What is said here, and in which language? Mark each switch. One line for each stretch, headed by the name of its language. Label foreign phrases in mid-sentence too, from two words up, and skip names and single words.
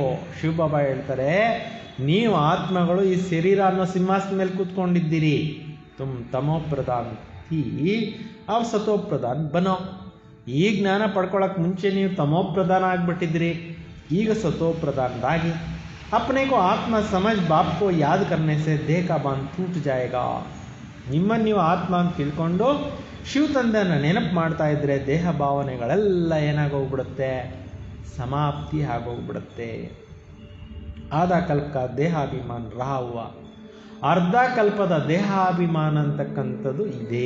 Kannada: ಶಿವ ಬಾಬಾ ಹೇಳ್ತಾರೆ ನೀವು ಆತ್ಮಗಳು ಈ ಶರೀರ ಅನ್ನೋ ಸಿಂಹಾಸನ ಮೇಲೆ ಕೂತ್ಕೊಂಡಿದ್ದೀರಿ.
Hindi: तुम तमो प्रधान थे अब सतो प्रधान बनो.
Kannada: ಈ ಜ್ಞಾನ ಪಡ್ಕೊಳ್ಳೋಕೆ ಮುಂಚೆ ನೀವು ತಮೋ ಪ್ರಧಾನ ಆಗಿಬಿಟ್ಟಿದ್ರಿ, ಈಗ ಸತೋ ಪ್ರಧಾನರಾಗಿ.
Hindi: अपने को आत्मा समझ बाप को याद करने से देह का बांध टूट जाएगा.
Kannada: ನಿಮ್ಮನ್ನು ನೀವು ಆತ್ಮ ಅಂತ ತಿಳ್ಕೊಂಡು ಶಿವ ತಂದೆಯನ್ನು ನೆನಪು ಮಾಡ್ತಾ ಇದ್ರೆ ದೇಹ ಭಾವನೆಗಳೆಲ್ಲ ಏನಾಗೋಗ್ಬಿಡುತ್ತೆ, ಸಮಾಪ್ತಿ ಆಗೋಗ್ಬಿಡುತ್ತೆ.
Hindi: आधा कल्प देहाभिमान रहा हुआ,
Kannada: ಅರ್ಧ ಕಲ್ಪದ ದೇಹಾಭಿಮಾನ ಅಂತಕ್ಕಂಥದ್ದು ಇದೆ.